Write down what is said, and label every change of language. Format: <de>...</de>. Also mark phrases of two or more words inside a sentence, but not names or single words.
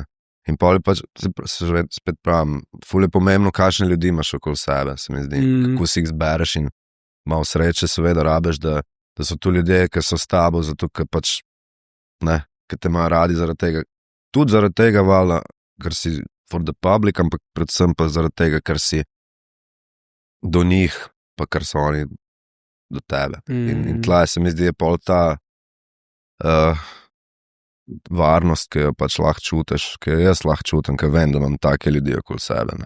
<sl>In pol pač, se spet pravim, ful je pomembno, kakšne ljudi imaš okoli sebe, se mi zdi, kako si jih zbereš in malo sreče seveda rabeš, da so tu ljudje, ki so s tabo, zato, ker pač, ne, ki te imajo radi zaradi tega, tudi zaradi tega valjda, ker si</sl> <en>for the public,</en> <sl>ampak predvsem pa zaradi tega, ker si do njih, pa ker so oni do tebe. In tlaj se mi zdi, je pol ta varnost, ki jo pač lahko čutiš, ki jo jaz lahko čutim, ker vem, da imam take ljudi okoli sebe.</sl>